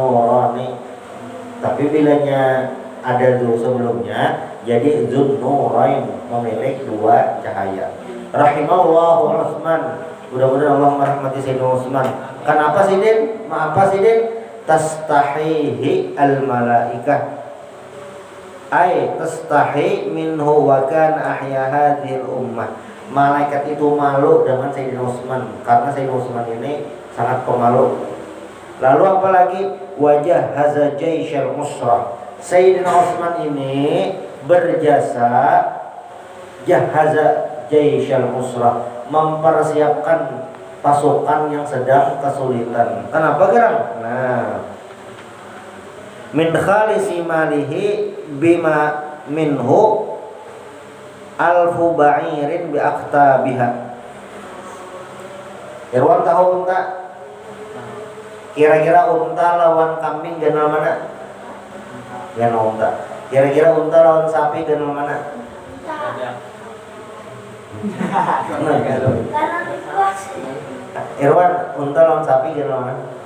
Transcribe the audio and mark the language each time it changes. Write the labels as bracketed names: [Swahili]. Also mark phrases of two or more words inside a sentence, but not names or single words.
[Indonesian] Tapi bilanya ada dulu sebelumnya, jadi Dzun Nurain, pemilik dua cahaya. [Arabic] رحم الله عثمان. [Indonesian] Mudah-mudahan Allah merahmati Sayyidina Utsman. [Banjar] Kenapa Sidin? Maaf Sidin? [Arabic] تستحيي الملائكة. أي تستحيي منه وكان أحيا هذه الأمة. [Indonesian] Malaikat itu malu dengan Sayyidina Utsman karena Sayyidina Utsman ini sangat pemalu. Lalu apalagi [Arabic] وجهز جيش العسرة. [Indonesian] Sayyidina Utsman ini berjasa [Arabic] جهز جيش العسرة, [Indonesian] mempersiapkan pasukan yang sedang kesulitan. [Banjar] Kenapa gerang? Nah, [Arabic] من خالص ماله بما منه ألف بعير بأقتابها. [Banjar] Irwan tahu unta? Kira-kira unta lawan kambing ganal mana? Ganal unta. Kira-kira unta lawan sapi ganal mana? Irwan, unta lawan sapi ganal mana?